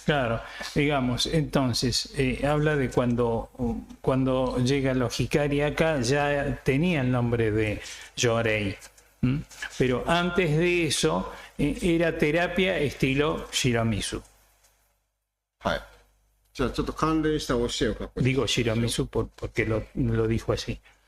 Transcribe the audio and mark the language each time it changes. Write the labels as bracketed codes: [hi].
[es] Claro, digamos, entonces habla de cuando llega los Hikari acá, ya tenía el nombre de Yorei. Pero antes de eso era terapia estilo Shiramizu. [ja] はい。じゃあちょっと関連した教えを確認。 [es] Digo Shiramizu porque lo dijo así.